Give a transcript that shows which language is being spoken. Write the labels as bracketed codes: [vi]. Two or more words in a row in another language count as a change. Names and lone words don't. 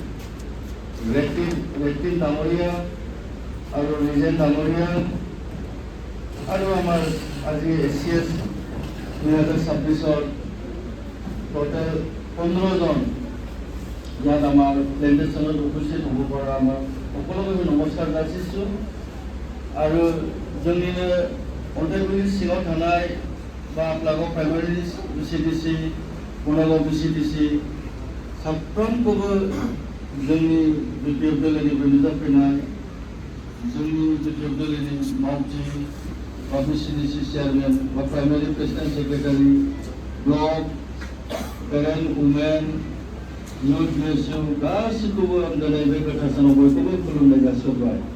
[as] ৰেক্টিন ডাঙৰীয়া আৰু ৰিজেন ডাঙৰীয়া, আৰু আমাৰ আজি ACS 2026 টোটেল 15 জন ইয়াত আমাৰ প্লেণ্টেশ্যনত উপস্থিত হ'ব পৰা আমাৰ সকলোকে নমস্কাৰ যাচিছোঁ। [brx] আৰু जोंनि अन्थाइगुरि सिङाव थानाय बा आपलागाव प्राइमारि BCDC, बनागाव BCDC साफ्रोमखौबो जोंनि BPF दोलोनिफ्राय नुजाफैनाय जोंनि BPF दोलोनि मावथि बा [en] BCDC chairman [brx] बा [en] primary president secretary, block, parent, women, youth BSU [brx] गासैखौबो आं दिनै बे गोथार सानाव बयखौबो खुलुमनाय जासिहरबाय।